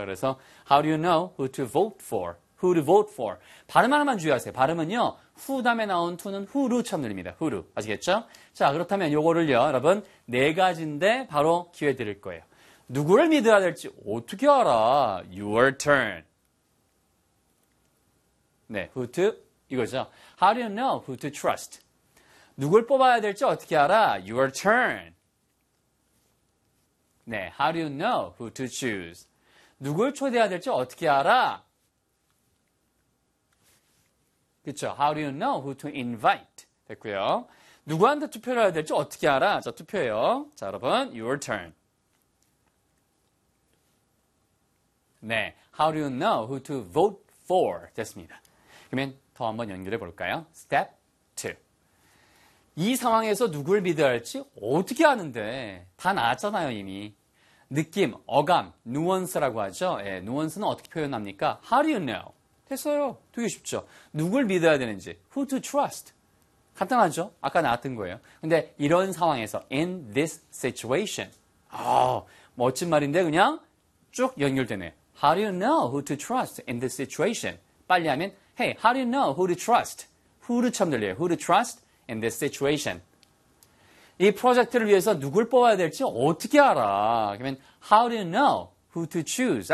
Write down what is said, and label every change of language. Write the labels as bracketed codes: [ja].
[ko] 그래서 [en] how do you know who to vote for? Who to vote for? [ko] 발음 하나만 주의하세요. 발음은요. who 다음에 나온 to는 who로처럼 늘립니다. who로. 아시겠죠? 자, 그렇다면 요거를요. 여러분, 네 가지인데 바로 기회 드릴 거예요. 누구를 믿어야 될지 어떻게 알아? [en] Your turn. 네, who to [ko] 이거죠. [en] How do you know who to trust? [ko] 누굴 뽑아야 될지 어떻게 알아? [en] Your turn. 네, how do you know who to choose? [ko] 누굴 초대해야 될지 어떻게 알아? 그렇죠. [en] How do you know who to invite? [ko] 됐고요. 누구한테 투표를 해야 될지 어떻게 알아? 자, 투표해요. 자, 여러분, [en] your turn. 네, how do you know who to vote for? [ko] 됐습니다. 그러면 더 한번 연결해 볼까요? [en] Step 2. [ko] 이 상황에서 누굴 믿어야 할지 어떻게 아는데? 다 나왔잖아요, 이미. 느낌, 어감, 누언스라고 하죠. 예, 누언스는 어떻게 표현합니까? [en] How do you know? [ko] 됐어요. 되게 쉽죠. 누굴 믿어야 되는지. [en] Who to trust? [ko] 간단하죠? 아까 나왔던 거예요. 근데 이런 상황에서, [en] in this situation. [ko] 아, 멋진 말인데 그냥 쭉 연결되네. [en] How do you know who to trust in this situation? 빨리 하면, hey, how do you know who to trust? Who처럼 들려요. Who to trust in this situation? [ko] 이 프로젝트를 위해서 누굴 뽑아야 될지 어떻게 알아? 그러면 [en] how do you know who to choose?